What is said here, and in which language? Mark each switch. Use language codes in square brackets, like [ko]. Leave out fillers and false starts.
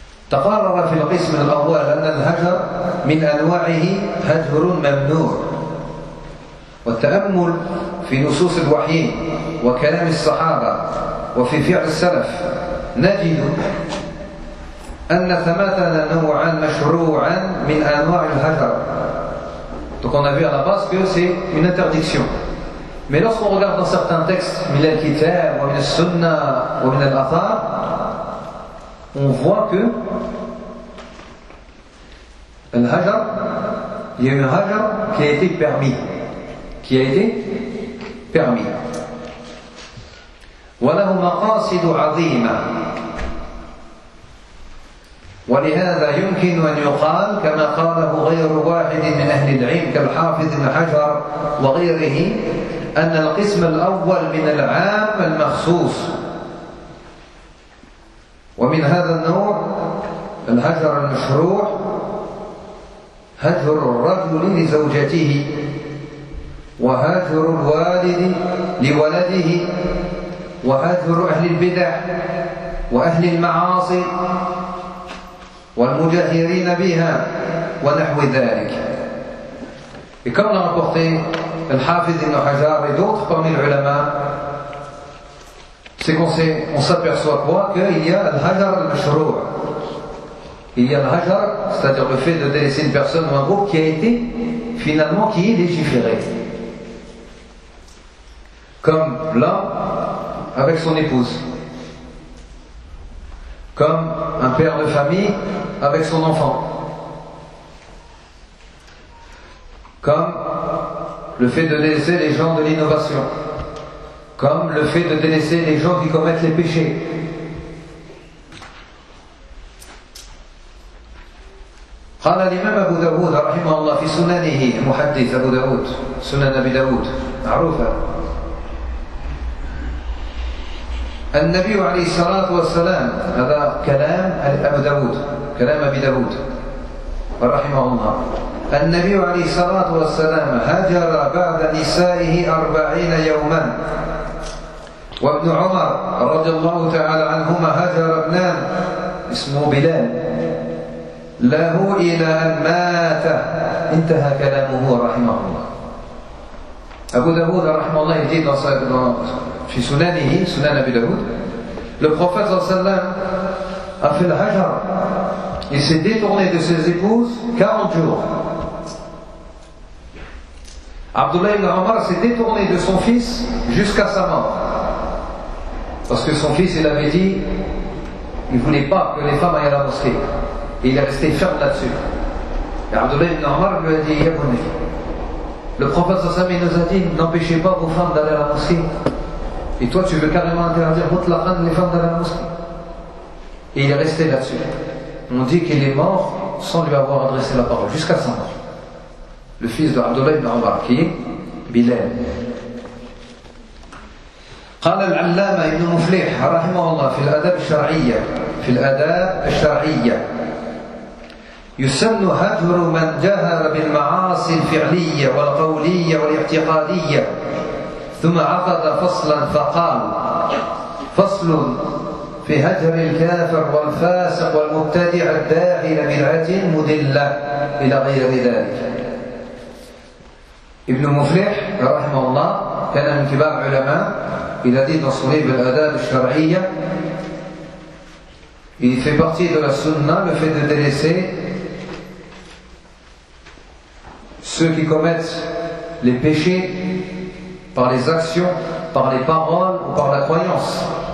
[ar] تقرر في القسم الأول أن الهجر من أنواعه هجر ممنوع والتأمل في نصوص الوحي وكلام الصحابة وفي فعل السلف نجد أن ثمثا نوعا مشروعا من أنواع الهجر. [fr] Donc on a vu à la base que c'est une interdiction. Mais lorsqu'on regarde dans certains textes, [ar] من الكتاب ومن السنة ومن الأثار, [fr] on voit que Al-Hajar, il y a un Hajar qui a été permis. Qui a été permis. [ar] وَلَهُ مَقَاصِدُ عَظِيمًا وَلِهَذَا يُمْكِنُ أَنْ يُقَالُ كَمَا قَالَهُ غَيْرُ وَاحِدٍ مِنْ أَهْلِ الْعِلْمِ كَالْحَافِظِ بْنُ حَجَرَ وَغَيْرِهِ أَنَّ الْقِسْمَ الْأَوَّلِ مِنَ الْعَامِ الْمَخْصُوصِ ومن هذا النوع الهجر المشروع هجر الرجل لزوجته وهجر الوالد لولده وهجر أهل البدع وأهل المعاصي والمجاهرين بها ونحو ذلك. [fr] Et comme l'a rapporté Al-Hafidh Ibn Hajar et d'autres parmi les ulama, c'est qu'on s'aperçoit quoi? Qu'il y a al-hajar al-mashrou'. Il y a al-hajar, c'est-à-dire le fait de délaisser une personne ou un groupe qui a été finalement qui est légiféré. Comme là, avec son épouse. Comme un père de famille avec son enfant. Comme le fait de délaisser les gens de l'innovation. Comme le fait de délaisser les gens qui commettent les péchés. [ar] قال الإمام أبو داود رحمه الله في سننه محدث أبو داود سنن أبي داود معروفة. النبي عليه الصلاة والسلام, هذا كلام أبو داود, كلام أبي داود رحمه الله. النبي عليه الصلاة والسلام هجر بعد نسائه 40 يوما. وابن عمر رضي الله تعالى عنهما هجر ابنان اسمه بلال له إلى أن مات. انتهى كلامه رحمه الله. أبو داود رحمه الله يجيب في سننه سنن أبي داود. [fr] Le prophète صلى الله عليه وسلم a fait le hajar. Il s'est détourné de ses épouses 40 jours. Abdullah ibn Omar s'est détourné de son fils jusqu'à sa mort. Parce que son fils, il avait dit, il ne voulait pas que les femmes aillent à la mosquée. Et il est resté ferme là-dessus. Et Abdullah ibn Omar lui a dit, « Yabouni, le prophète Zassami nous a dit, n'empêchez pas vos femmes d'aller à la mosquée. Et toi, tu veux carrément interdire toute la femme les femmes d'aller à la mosquée. » Et il est resté là-dessus. On dit qu'il est mort sans lui avoir adressé la parole, jusqu'à sa mort. Le fils de Abdullah ibn Omar, qui est Bilal. [ar] قال العلامة ابن مفليح رحمه الله في الآداب الشرعية في الآداب الشرعية يسن هجر من جهر بالمعاصي الفعلية والقولية والاعتقادية ثم عقد فصلا فقال فصل في هجر الكافر والفاسق والمبتدع الداعي لبدعة مضلة إلى غير ذلك. ابن مفليح رحمه الله كان من كبار علماء. [fr] Il a dit dans son livre l'adab al-shar'iyya, il fait partie de la sunna le fait de délaisser ceux qui commettent les péchés par les actions, par les paroles ou par la croyance.